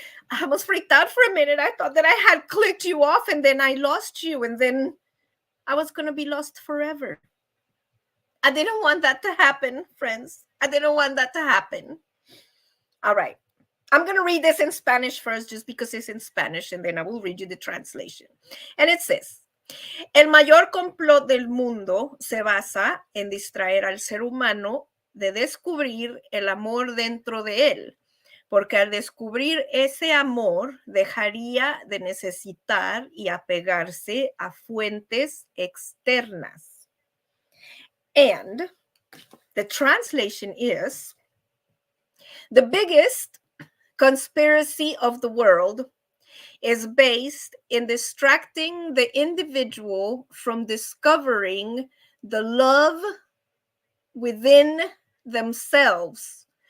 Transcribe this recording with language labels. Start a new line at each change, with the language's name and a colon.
English: I almost freaked out for a minute. I thought that I had clicked you off and then I lost you and then I was going to be lost forever. I didn't want that to happen, friends. I didn't want that to happen. All right. I'm going to read this in Spanish first just because it's in Spanish and then I will read you the translation. And it says,
Spanish: el mayor complot del mundo se basa en distraer al ser humano de descubrir el amor dentro de él, porque al descubrir ese amor dejaría de necesitar y apegarse a fuentes externas.
English: And the translation is, the biggest conspiracy of the world is based in distracting the individual from discovering the love within themselves.